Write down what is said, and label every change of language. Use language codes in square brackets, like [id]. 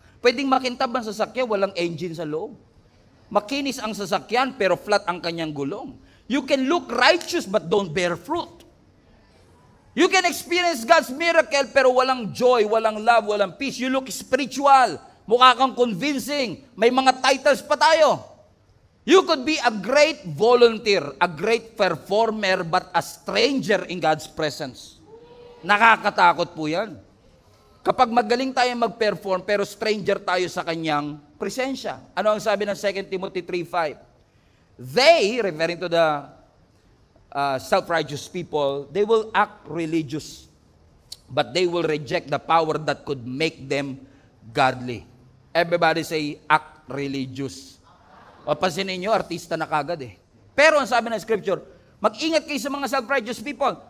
[tl] Pwedeng makintab ang sasakyan, walang engine sa loob. Makinis ang sasakyan, pero flat ang kanyang gulong. [en] You can look righteous, but don't bear fruit. You can experience God's miracle, [tl] pero walang joy, walang love, walang peace. [en] You look spiritual, [tl] mukha kang convincing, may mga titles pa tayo. [en] You could be a great volunteer, a great performer, but a stranger in God's presence. [tl] Nakakatakot po yan. Kapag magaling tayo mag-perform, pero stranger tayo sa kanyang presensya. Ano ang sabi ng 2 Timothy 3:5? [en] They, referring to the self-righteous people, they will act religious, but they will reject the power that could make them godly. Everybody say, act religious. [tl] O pansinin nyo, artista na kagad eh. Pero ang sabi ng scripture, mag-ingat kayo sa mga self-righteous people.